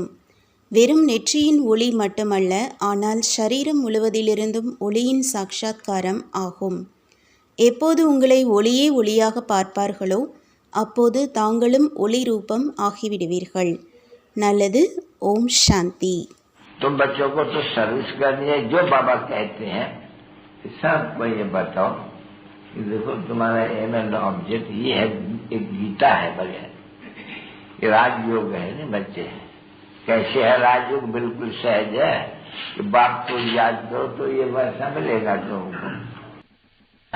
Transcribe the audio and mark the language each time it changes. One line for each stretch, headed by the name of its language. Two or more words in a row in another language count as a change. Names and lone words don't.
Tamil: வெறும் நெற்றியின் ஒளி மட்டுமல்ல, ஆனால் சரீரம் முழுவதிலிருந்தும் ஒளியின் சாட்சாத்காரம் ஆகும். எப்போது உங்களை ஒளியே ஒளியாக பார்ப்பார்களோ அப்போது தாங்களும் ஒளி ரூபம் ஆகிவிடுவீர்கள். நல்லது.
Hindi: ओम शांति. तुम बच्चों को तो सर्विस करनी है, जो बाबा कहते हैं सबको ये बताओ कि देखो तुम्हारा
English: aim and object
Hindi: ये है, एक गीता है बगैर, ये राजयोग है ना बच्चे। कैसे है राजयोग? बिल्कुल सहज है कि बाप को याद करो तो ये वैसा मिलेगा तुमको।